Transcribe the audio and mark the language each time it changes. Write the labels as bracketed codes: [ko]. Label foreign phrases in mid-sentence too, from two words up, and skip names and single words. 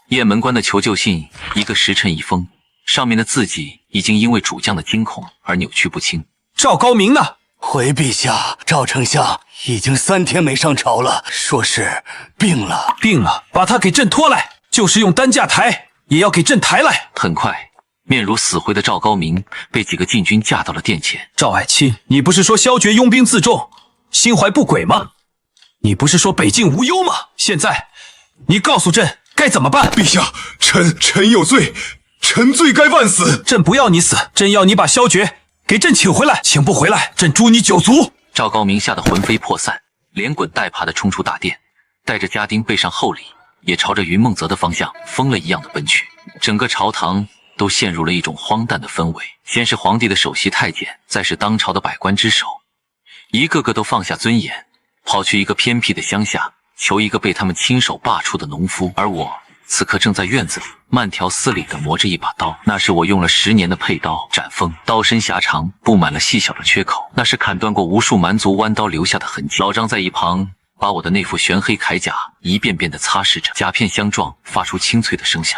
[zh] 雁門關的求救信一個時辰一封，上面的字跡已經因為主將的驚恐而扭曲不清。趙高明呢？回陛下，趙丞相已經3天沒上朝了，說是病了。病了，把他給朕拖來，就是用擔架抬，也要給朕抬來。很快，面如死灰的趙高明被幾個禁軍架到了殿前。趙愛卿，你不是說蕭決擁兵自重，心懷不軌嗎？你不是說北境無憂嗎？現在你告訴朕該怎麼辦？陛下，臣有罪，臣罪該萬死。朕不要你死，朕要你把蕭決給朕請回來，請不回来，朕誅你9族。趙高明嚇得魂飛魄散，連滾帶爬地衝出大殿，帶着家丁背上厚禮，也朝着雲夢澤的方向瘋了一樣的奔去。整個朝堂都陷入了一種荒誕的氛圍。先是皇帝的首席太監，再是當朝的百官之首，一個個都放下尊嚴，跑去一個偏僻的鄉下，求一個被他們親手罷黜的農夫。而我此刻正在院子裡慢條斯理地磨着一把刀，那是我用了10年的佩刀斬鋒，刀身狹長，布滿了細小的缺口，那是砍斷過無數蠻族彎刀留下的痕跡。老張在一旁把我的那副玄黑鎧甲一遍遍地擦拭着，甲片相撞，發出清脆的聲響。